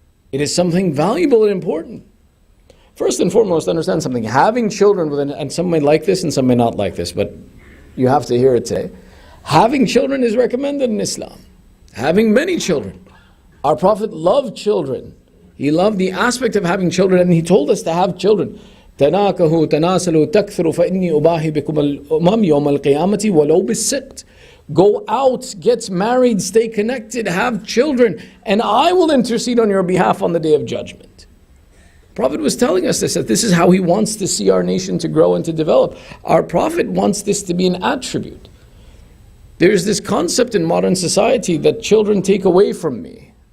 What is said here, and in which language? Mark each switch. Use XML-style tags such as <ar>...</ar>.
<en>It is something valuable and important. First and foremost, understand something. Having children, and some may like this and some may not like this, but you have to hear it today. Having children is recommended in Islam. Having many children. Our Prophet loved children. He loved the aspect of having children, and he told us to have children.</en> <ar>تناكحوا تناسلوا تكثروا فإني أباهي بكم الأمم يوم القيامة ولو بالسقط.</ar> <en>Go out, get married, stay connected, have children, and I will intercede on your behalf on the Day of Judgment. The Prophet was telling us this, that this is how he wants to see our nation to grow and to develop. Our Prophet wants this to be an attribute. There's this concept in modern society that children take away from me.</en>